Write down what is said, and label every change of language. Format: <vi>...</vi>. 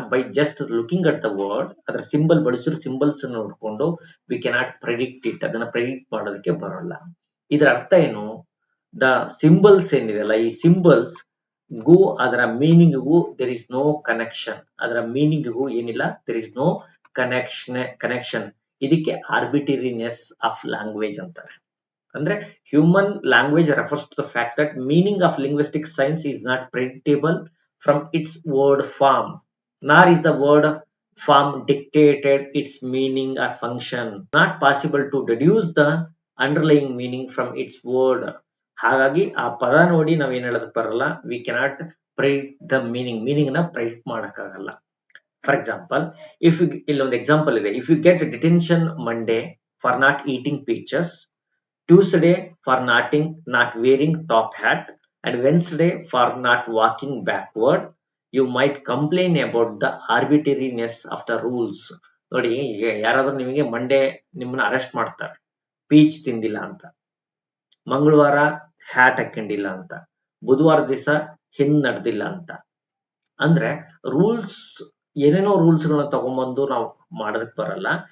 <en>by just looking at the word,</en> <kn>ಅದರ symbol ಬಳಸಿರೋ symbols ನೋಡ್ಕೊಂಡು</kn> <en>we cannot predict it,</en> <kn>ಅದನ್ನ predict ಮಾಡೋದಕ್ಕೆ ಬರಲ್ಲ. ಇದರ ಅರ್ಥ ಏನು? ದ ಸಿಂಬಲ್ಸ್ ಏನಿದೆಯಲ್ಲ, ಈ ಸಿಂಬಲ್ಸ್ ಗು ಅದರ ಮೀನಿಂಗ್ಗೂ</kn> <en>There is no connection.</en> <kn>ಅದರ ಮೀನಿಂಗ್ಗೂ ಏನಿಲ್ಲ,</kn> <en>There is no connection.</en> <kn>ಇದಕ್ಕೆ ಆರ್ಬಿಟರಿನೆಸ್ ಆಫ್ ಲ್ಯಾಂಗ್ವೇಜ್ ಅಂತಾರೆ.</kn> <en>ಅಂದ್ರೆ human language refers to the fact that meaning of linguistic signs is not predictable from its word form, nor is the word form dictated its meaning or function, not possible to deduce the underlying meaning from its word.</en> <kn>ಹಾಗಾಗಿ ಆ ಪದ ನೋಡಿ ನಾವೇನ್ ಹೇಳೋದಕ್ಕೆ ಬರಲ್ಲ,</kn> <en>we cannot predict the meaning</en> <kn>ನ predict ಮಾಡಕ್ಕಾಗಲ್ಲ.</kn> <en>for example, if you</en> <kn>ಇಲ್ಲೊಂದು ಎಕ್ಸಾಂಪಲ್ ಇದೆ,</kn> <en>If you get detention Monday for not eating peaches, Tuesday for not wearing top hat, and Wednesday for not walking backward, you might complain about the arbitrariness of the rules.</en> <kn>ನೋಡಿ, ಯಾರಾದ್ರೂ ನಿಮಗೆ Monday ನಿಮ್ಮನ್ನ arrest ಮಾಡ್ತಾರೆ, peach ತಿಂದಿಲ್ಲ ಅಂತ, ಮಂಗಳವಾರ hat ಹಾಕೊಂಡಿಲ್ಲ ಅಂತ, ಬುಧವಾರ ದಿವಸ ಹಿಂದ್ ನಡೆದಿಲ್ಲ ಅಂತ. ಅಂದ್ರೆ ರೂಲ್ಸ್, ಏನೇನೋ ರೂಲ್ಸ್ ಗಳನ್ನ ತಗೊಂಡ್ಬಂದು ನಾವು ಮಾಡೋದಕ್ಕೆ ಬರಲ್ಲ.</kn>